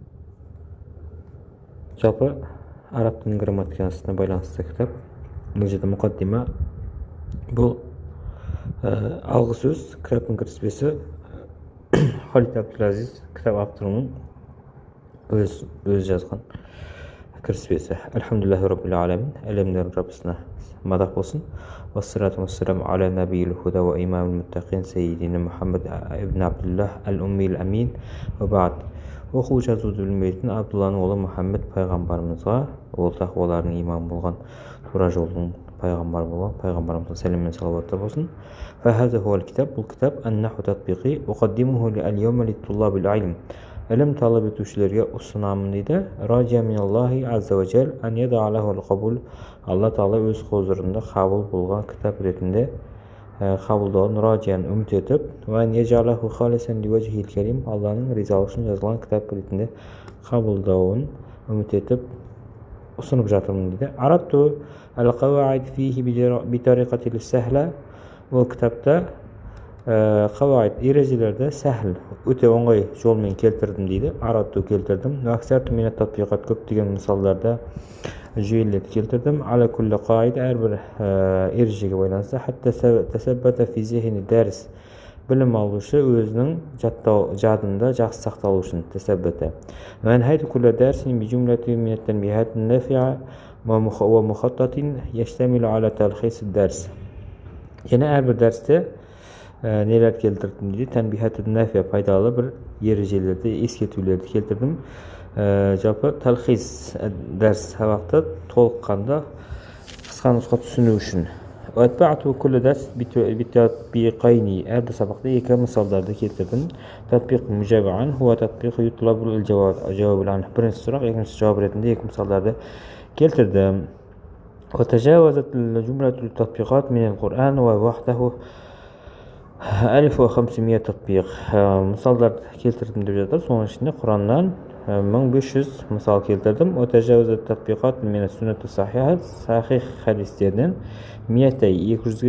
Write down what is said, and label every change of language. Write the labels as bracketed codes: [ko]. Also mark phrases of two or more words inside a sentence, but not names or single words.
[kk] Жалпы араб тілінің грамматикасына байланысты кітап. Бұл жерде мұқаддима. Бұл алғы сөз, кітаптың кіріспесі. Халид Абдулазиз кітап авторының өз жазған кіріспесі. [ar] الحمد لله رب العالمين. [kk] Әлемдердің Раббысына мадақ болсын. [ar] والصلاة والسلام على نبي الهدى وإمام المتقين سيدنا محمد بن عبد الله الأمي الأمين وبعد. [kk] Оқу жазуды білмейтін Абдулланың ұлы Мұхаммед пайғамбарымызға, ол тақуалардың имамы болған, тура жолдың пайғамбары болған пайғамбарымызға сәлем мен салауаттар болсын. [ar] فهذا هو الكتاب, [kk] бұл кітап [ar] النحو التطبيقي أقدمه اليوم لطلاب العلم. [kk] Ілім талап етушілерге ұсынамын дейді. [ar] رجاء من الله عز وجل أن يجعل له القبول. [kk] Алла Тағала өз құзырында қабыл болған кітап ретінде қабылдауын раджиян үміт етіп, [ar] وأن يجعله خالصا لوجهه الكريم. [kk] Алланың ризалығы үшін жазылған кітап ретінде қабылдауын үміт етіп ұсынып жатырмын дейді. [ar] أوردت القواعد فيه بطريقة سهلة. [kk] Бұл кітапта қауаид ережелерді сәхіл, өте оңай жолмен келтірдім дейді. Аратту келтірдім. [ar] أكثرت من التطبيقات, [kk] көптеген мысалдарда жүйелерді келтірдім. [ar] على كل القواعد, [kk] әрбір ережеге байланысты. [ar] حتى تثبت في ذهن الدارس. [kk] Білім алушы өзінің жадында жақсы сақталу үшін тасаббата. [ar] وأنهيت كل درس بجملة من التنبيهات النافعة ومخطط يشتمل على تلخيص الدرس. [kk] Яғни әрбір дәрісте нелер келтірдім дейді. [ar] تنبيهات نافعة, [kk] пайдалы бір ережелерді, ескертулерді келтірдім. Жалпы [ar] تلخيص الدرس [kk] сабақты толыққанда қысқа нұсқа түсіну үшін. [ar] وأتبعت كل درس بتطبيقين. [kk] Әрбір сабақта екі мысалдарды келтірдім. [ar] تطبيق مجاب وهو تطبيق يطلب الجواب عنه. [kk] Бірінші сұрақ, екінші жауап ретінде екі мысалдарды келтірдім. [ar] وتجاوزت الجملة التطبيقات من القرآن ووحده 1500 تطبيق. [kk] Мысалдар келтірдім деп жатыр. Соның ішінде Құраннан 1500 мысал келтірдім. [ar] وتجاوزت التطبيقات من السنة الصحيحة. [kk] Сахих хадистерден 200-ге